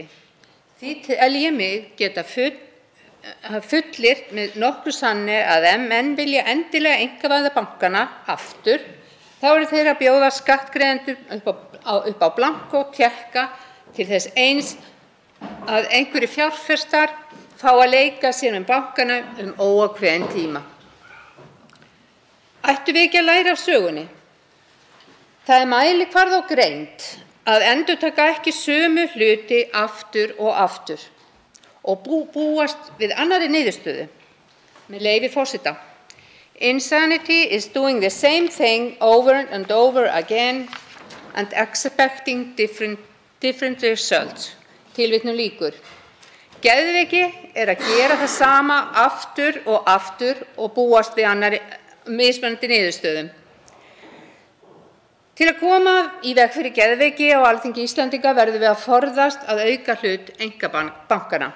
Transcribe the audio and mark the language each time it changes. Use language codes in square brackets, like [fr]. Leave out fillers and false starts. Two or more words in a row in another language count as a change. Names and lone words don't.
[is] Því tel ég mig geta fullyrt með nokkru sanni að ef menn vilja endilega einkavæða bankana aftur, þá eru þeir að bjóða skattgreiðendur upp á blankó tékka til þess eins að einhverjir fjárfestar fá að leika sér bankana óákveðinn tíma. Ættum við ekki að læra af sögunni? Það er mælikvarði á greind að endurtaka ekki sömu hluti aftur og búast við annarri niðurstöðu. Með leyfi forseta. [en] Insanity is doing the same thing over and over again and expecting different results. [is] Tilvitnun lýkur. Geðveiki er að gera það sama aftur og búast við annarri mismunandi niðurstöðum. Til að koma í veg fyrir geðveiki á Alþingi Íslendinga verðum við að forðast að auka hlut einkabankanna.